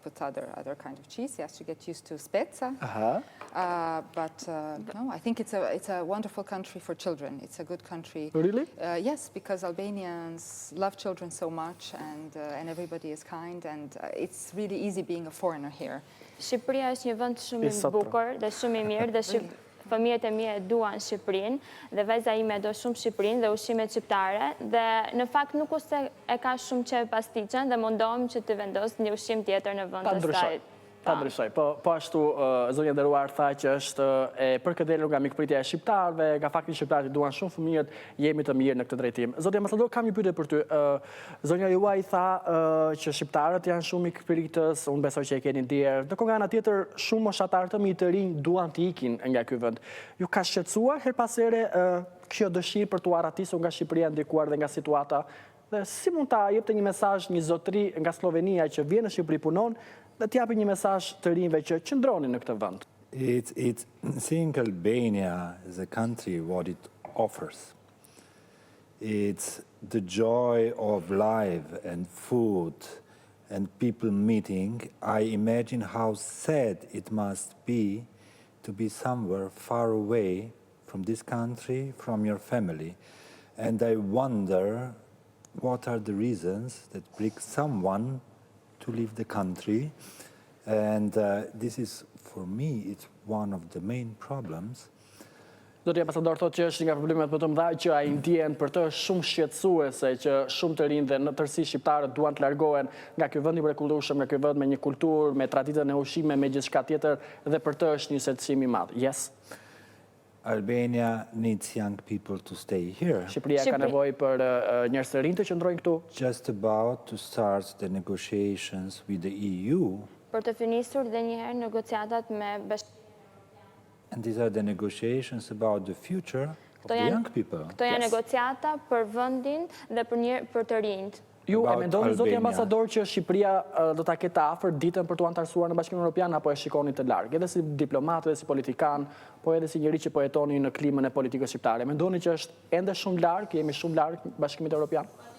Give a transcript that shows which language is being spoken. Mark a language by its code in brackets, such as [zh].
[en] I put other kind of cheese. She has to get used to spezza. But no, I think it's a wonderful country for children. It's a good country. Really? Yes, because Albanians love children so much, and everybody is kind, and it's really easy being a foreigner here. [sq] Shqipëria është një vend shumë i bukur dhe shumë i mirë dhe fëmijët e mi e duan Shqipërinë dhe vajza ime do shumë Shqipërinë dhe ushqimet shqiptare dhe në fakt nuk ose e ka shumë qef pasticën dhe mundohem që të vendos një ushqim tjetër në vend të saj. Pa ndryshoj, po ashtu zonja nderuar tha që është e përkëdhelur nga mikpritja e shqiptarëve, nga fakti shqiptarët i duan shumë fëmijët, jemi të mirë në këtë drejtim. Zoti ambasador, kam një pyetje për ty. Zonja juaj tha që shqiptarët janë shumë mikpritës, unë besoj që e keni ndier. Ndërkohë nga ana tjetër, shumë moshatarë të mi të rinj duan të ikin nga ky vend. Ju ka shqetësuar her pas here kjo dëshirë për t'u arratisur nga Shqipëria ndikuar dhe nga situata? Dhe si mund ta jepte një mesazh një zotëri nga Slovenia që vjen në Shqipëri punon dhe t'japi një mesazh të rinjve që qëndronin në këtë vend? [en] It's seeing Albania as a country, what it offers. It's the joy of life and food and people meeting. I imagine how sad it must be to be somewhere far away from this country, from your family. And I wonder what are the reasons that bring someone to leave the country. And this is, for me, it's one of the main problems. [sq] Zoti ambasador thotë që është nga problemet më të mëdha që ai ndjen për të shumë shqetësuese që shumë të rinj dhe në tërësi shqiptarët duan të largohen nga ky vend i mrekullueshëm, nga ky vend me një kulturë, me traditën e ushqimeve, me gjithçka tjetër dhe për të është një shqetësim i madh. [en] Yes. Albania needs young people to stay here. [sq] Shqipëria ka nevojë për njerëz të rinj të qëndrojnë këtu. [en] Just about to start the negotiations with the EU. [sq] Për të finisur dhe njëherë negociatat me [en] And these are the negotiations about the future of the young people. [sq] Këto janë negociata për vendin dhe për të rinjt. Ju e mendoni zoti ambasador që Shqipëria do ta ketë afër ditën për t'u antarësuar në Bashkimin Evropian apo e shikoni të larg, edhe si diplomat, edhe si politikan, po edhe si njëri që po jetoni në klimën e politikës shqiptare? Mendoni që është ende shumë larg, jemi shumë larg Bashkimit Evropian?